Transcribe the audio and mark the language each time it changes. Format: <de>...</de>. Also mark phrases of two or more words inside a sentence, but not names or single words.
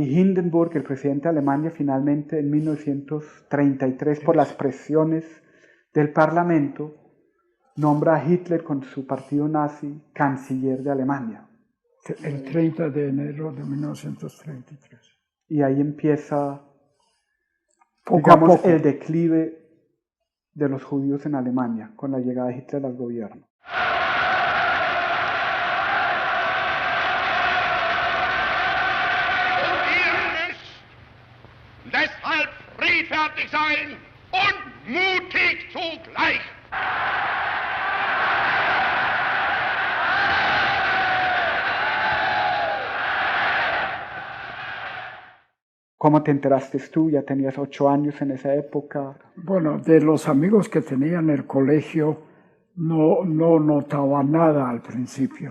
<es>Y Hindenburg, el presidente de Alemania, finalmente en 1933, por las presiones del Parlamento, nombra a Hitler con su partido nazi canciller de Alemania. El 30 de enero de 1933. Y ahí empieza, poco a poco, el declive de los judíos en Alemania, con la llegada de Hitler al gobierno.</es> <de>Deshalb friedfertig sein und mutig zugleich.</de> <es>¿Cómo te enteraste tú? Ya tenías 8 años en esa época. Bueno, de los amigos que tenía en el colegio no notaba nada al principio.</es>